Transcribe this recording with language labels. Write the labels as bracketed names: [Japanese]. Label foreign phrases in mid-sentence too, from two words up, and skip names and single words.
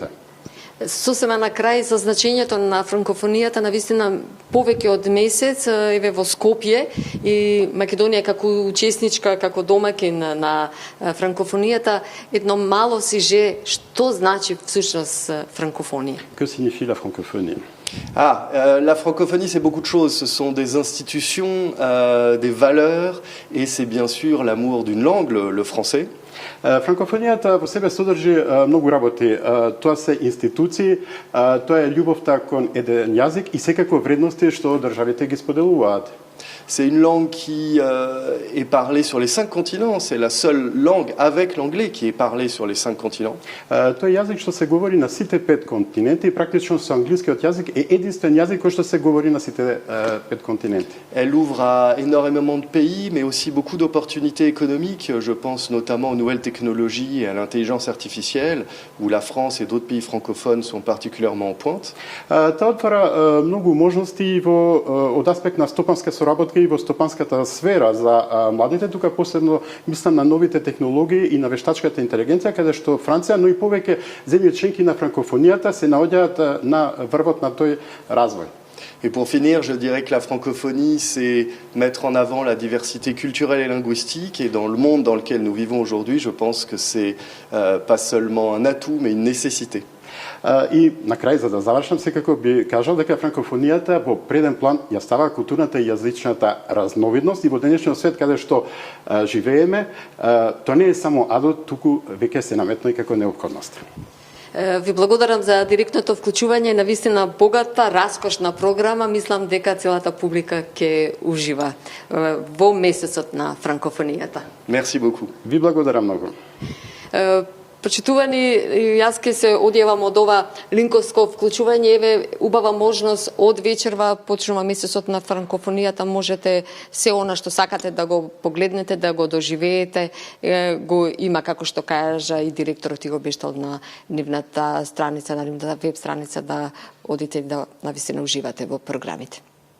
[Macedonian] Сосема на крај за значењето на франкофонијата, навистина повеќе од месец еве во Скопје и Македонија како учесничка, како домакин на франкофонијата, едно мало сиже што значи всушност франкофонија. [French] Que signifie la francophonie? La francophonie, c'est beaucoup de choses. Ce sont des institutions, des valeurs, et c'est bien sûr l'amour d'une langue, le français. [Macedonian] Франкофонијата во себе содржи многу работи. Тоа се институции, тоа е љубовта кон еден јазик и секако вредности што државите ги споделуваат. [French] C'est une langue qui est parlée sur les 5 continents. C'est la seule langue avec l'anglais qui est parlée sur les 5 continents. [Macedonian] Тоа е јазик што се говори на сите 5 континенти и практично со англискиот јазик е единствен јазик кој што се говори на сите 5 континенти. [French] Elle ouvre à énormément de pays, mais aussi beaucoup d'opportunités économiques. Je pense notamment aux nouvelles technologies et à l'intelligence artificielle, où la France et d'autres pays francophones sont particulièrement en pointe. [Macedonian] Тоа отвара многу можности од аспект на стопанска соработка и во стопанската сфера за младите, тука последно мислам на новите технологии и на вештачката интелигенција, каде што Франција, но и повеќе земји членки на франкофонијата се наоѓаат на врвот на тој развој. [French] Et pour finir, je dirais que la francophonie, c'est mettre en avant la diversité culturelle et linguistique. Et dans le monde dans lequel nous vivons aujourd'hui, je pense que c'est pas seulement un atout, mais une nécessité. [Macedonian] И на крај, за да завршам, секако би кажал дека франкофонијата во преден план ја става културната и јазичната разновидност и во денешниот свет каде што живееме, тоа не е само адот, туку веќе се наметно и како неопходност. Ви благодарам за директното вклучување, навистина богата, раскошна програма. Мислам дека целата публика ќе ужива во месецот на франкофонијата. [French] Merci beaucoup. [Macedonian] Ви благодарам многу. Почитувани, јас ке се одјавам од ова линковско вклучување. Еве, убава можност од вечерва, почнува месецот на франкофонијата, можете се она што сакате да го погледнете, да го доживеете. Го има, како што кажа и директорот Иго Бештел, на нивната страница, на нивната веб страница, да одите да навистина уживате во програмите.